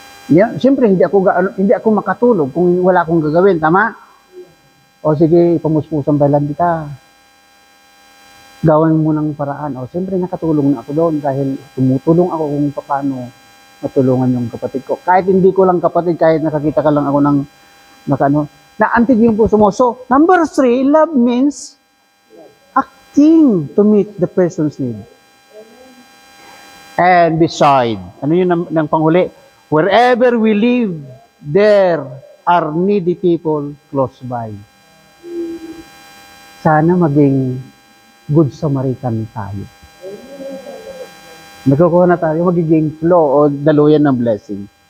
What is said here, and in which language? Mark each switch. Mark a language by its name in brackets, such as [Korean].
[Filipino] Yeah, siyempre hindi ako makatulog kung wala akong gagawin, tama? O sige, [Cebuano] pamuspusan balan kita. [Filipino] Gawin mo ng paraan. O siyempre nakatulong na ako doon dahil tumutulong ako kung paano matulungan yung kapatid ko. Kahit hindi ko lang kapatid, kahit nakakita ka lang ako ng naantig yung puso mo. [English] So, number 3, love means acting to meet the person's need. And beside, [Filipino] ano yun ng panghuli? [English] Wherever we live, there are needy people close by. [Filipino] Sana maging good Samaritan tayo. Nagkukuha na tayo, magiging flow o daluyan ng blessing.